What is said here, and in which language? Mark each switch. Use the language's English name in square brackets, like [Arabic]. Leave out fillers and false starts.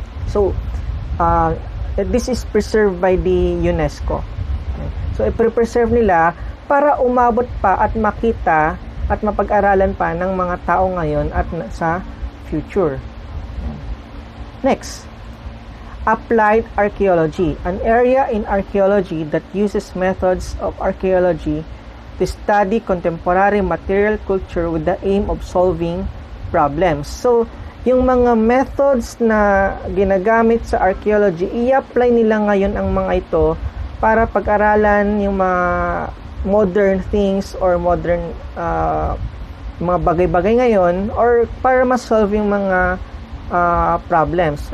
[English] So, this is preserved by the UNESCO. [Filipino] So, i-preserve nila para umabot pa at makita at mapag-aralan pa ng mga tao ngayon at sa future. [English] Next, Applied Archaeology, an area in archaeology that uses methods of archaeology to study contemporary material culture with the aim of solving problems. [Filipino] So, yung mga methods na ginagamit sa archaeology, i-apply nila ngayon ang mga ito para pag-aralan yung mga [English] modern things [Filipino] or modern mga bagay-bagay ngayon or para ma-solve yung mga problems.